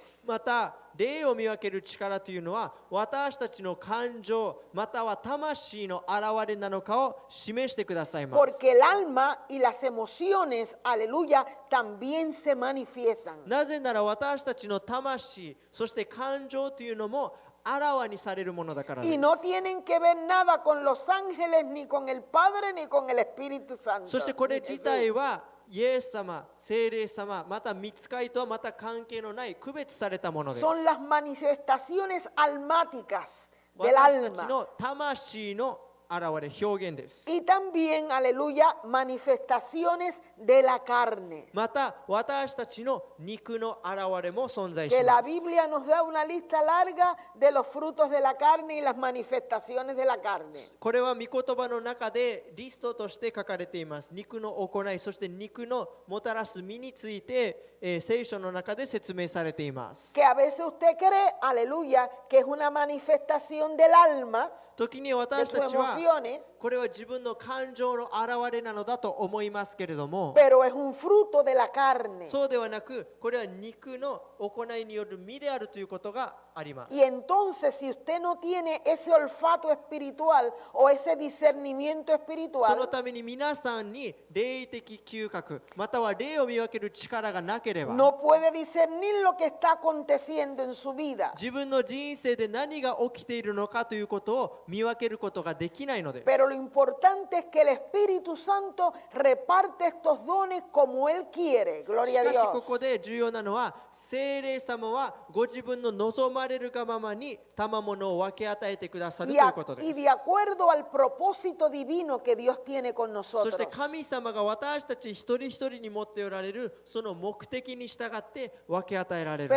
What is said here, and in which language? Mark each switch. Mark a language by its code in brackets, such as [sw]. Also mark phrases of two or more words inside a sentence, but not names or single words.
[ja] また霊を見分ける力というのは私たちの感情または魂の現れなのかを示してくださいます。 [es] Porque el alma y las emociones, aleluya, también se manifiestan. [ja] なぜなら私たちの魂そして感情というのもあらわにされるものだからで [es] Y [ja] す。 [es] no tienen que ver nada con los ángeles, ni con el Padre, ni con el Espíritu Santo. [ja] そしてこれ自体はイエス様、聖霊様、また御使いとはまた関係のない区別されたものです。 [es] Son las manifestaciones almáticas del [ja] 私たち [es] alma. [ja] の魂の現れ、表現です。 [es] Y también, aleluya, manifestaciones de la carne. [ja] また私たちの肉の現れも存在し [es] Que la [ja] ます。 [es] Biblia nos da una lista larga de los frutos de la carne y las manifestaciones de la carne. [ja] これは御言葉の中でリストとして書かれています。肉の行い、そして肉のもたらす実について、聖書の中で説明されています。 [es] Que a veces usted cree, aleluya, que es una manifestación del alma, [ja] 時に [es] de [ja] 私 [es] tus [ja] たちは [es] emociones, [ja] これは自分の感情の表れなのだと思いますけれども、 [es] pero es un fruto de la carne. [ja] そうではなく、これは肉の行いによる実であるということがあります。 [es] Y entonces, si usted no tiene ese olfato espiritual o ese discernimiento [ja] その [es] espiritual, [ja] ために皆さんに霊的嗅覚、または霊を見分ける力がなければ、 [es] no puede discernir lo que está aconteciendo en su vida. [ja] 自分の人生で何が起きているのかということを見分けることができないのです。 [es] Pero lo importante es que el Espíritu Santo reparte estos dones como Él quiere. [ja] し [es] Gloria a [ja] かし [es] Dios. [ja] ここで重要なのは、聖霊様はご自分の望まれるがままに賜物を分け与えてくださる [es] Y, [ja] ということで [es] y [ja] す。 [es] de acuerdo al propósito divino que Dios tiene con [ja] そして [es] nosotros. [ja] 神様が私たち一人一人に持っておられるその目的に従って分け与えられる